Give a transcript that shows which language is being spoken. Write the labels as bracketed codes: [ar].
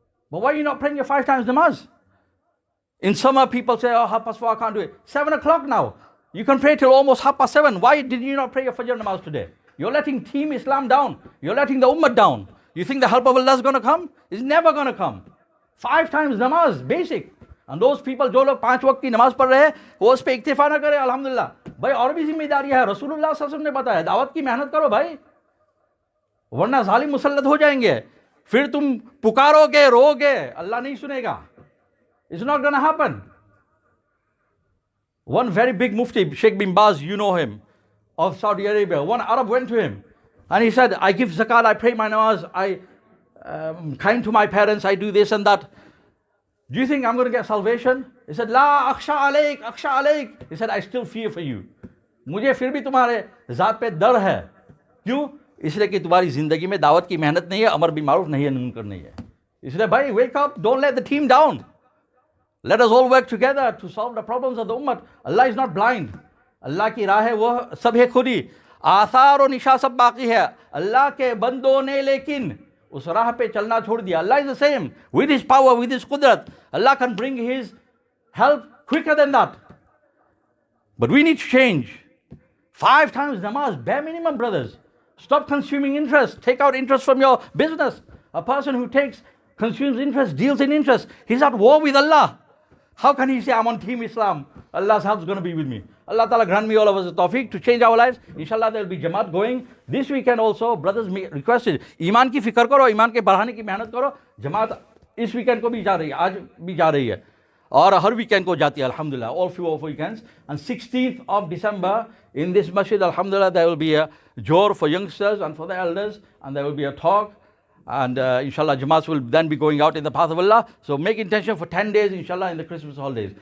[en] But why are you not praying your 5 times namaz? In summer, people say, oh, 4:30, I can't do it. 7 o'clock now. You can pray till almost 7:30. Why did you not pray your Fajr namaz today? You're letting Team Islam down. You're letting the ummah down. You think the help of Allah is going to come? It's never going to come. 5 times namaz, basic. And those people, [hi] जो लोग 5 वक्त की नमाज पढ़ रहे हैं, वो उस पे इक्तिफा ना करे, अल्हम्दुलिल्लाह. भाई और भी जिम्मेदारी है. रसूलुल्लाह सल्लल्लाहु अलैहि वसल्लम ने बताया, दावत की मेहनत करो भाई, वरना जालिम मुसल्लत हो जाएंगे. फिर तुम पुकारोगे, रोगे, अल्लाह नहीं सुनेगा. [en] It's not going to happen. One very big mufti, Sheikh bin Baz, you know him, of Saudi Arabia. One Arab went to him and he said, I give zakat, I pray my namaz, I kind to my parents, I do this and that. Do you think I'm going to get salvation? He said, [ar] La akhsha alaik, akhsha alaik. [en] He said, I still fear for you. [hi] मुझे फिर भी तुम्हारे ज़ात पे डर है. क्यों? इसलिए कि तुम्हारी ज़िंदगी में दावत की मेहनत नहीं है, अमर बिल मारूफ नहीं है, मुनकर नहीं है. इसलिए भाई, [en] wake up, don't let the team down. Let us all work together to solve the problems of the ummah. Allah is not blind. [hi] Allah की राह है वो सब है खुद ही. आसार और निशा सब बाकी है. अल्लाह के बंदों ने लेकिन उस राह पे चलना छोड़ दिया. [en] Allah is the same. With his power, with his qudrat, Allah can bring his help quicker than that. But we need to change. 5 times namaz, bare minimum, brothers. Stop consuming interest. Take out interest from your business. A person who consumes interest, deals in interest, he's at war with Allah. How can he say, I'm on Team Islam? Allah's help is going to be with me. Allah Ta'ala grant me all of us the tawfiq to change our lives. Inshallah, there will be Jamaat going. This weekend also, brothers requested, [hi] Iman ki fikr karo, Iman ke बढ़ाने की मेहनत करो. Jamaat इस weekend को भी जा रही है, आज भी जा रही है. और हर weekend को जाती है, [en] alhamdulillah, all few of weekends. And 16th of December, in this masjid, alhamdulillah, there will be a jor for youngsters and for the elders. And there will be a talk. And inshallah, Jamaats will then be going out in the path of Allah. So make intention for 10 days, inshallah, in the Christmas holidays.